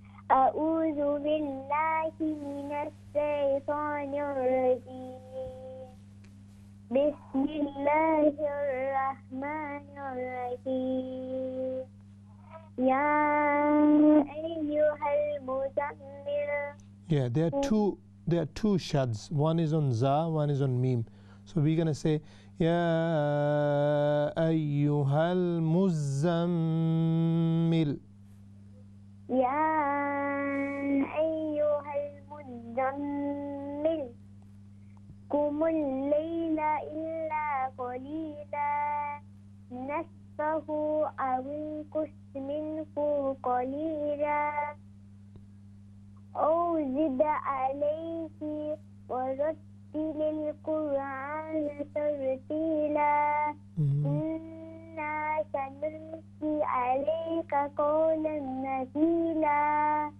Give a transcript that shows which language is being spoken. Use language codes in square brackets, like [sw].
[ar] أعوذ بالله من الشيطان الرجيم بسم الله الرحمن الرحيم يا أيها المزمل. [en] Yeah, there are two shads. One is on za, one is on mim. So we're going to say [ar] Ya ayyuhal muzammil. يا أيها المزمل قم الليل إلا قليلا نصفه أو انقص منه قليلا أو زد عليه ورتل القرآن ترتيلا إنا سنلقي عليك قولا ثقيلا.